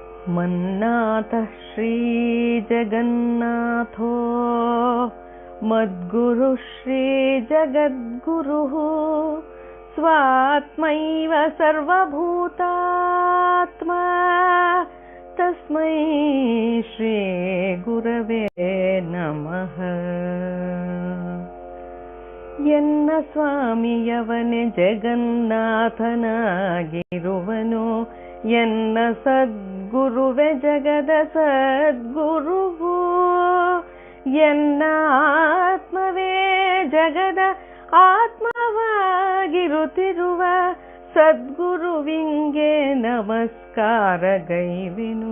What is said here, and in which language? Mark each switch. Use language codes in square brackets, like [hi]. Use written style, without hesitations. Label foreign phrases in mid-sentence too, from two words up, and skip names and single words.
[sa] मन्नाथः श्रीजगन्नाथो मद्गुरुः श्रीजगद्गुरुः स्वात्मैव सर्वभूतात्मा तस्मै श्रीगुरवे नमः। [kn] ಎನ್ನ ಸ್ವಾಮಿಯವನೇ ಜಗನ್ನಾಥನಾಗಿರುವನು, ಎನ್ನ ಸದ್ಗುರುವೆ ಜಗದ ಸದ್ಗುರುವು, ಎನ್ನ ಆತ್ಮವೇ ಜಗದ ಆತ್ಮವಾಗಿರುತ್ತಿರುವ ಸದ್ಗುರುವಿಂಗೆ ನಮಸ್ಕಾರಗೈವೆನು.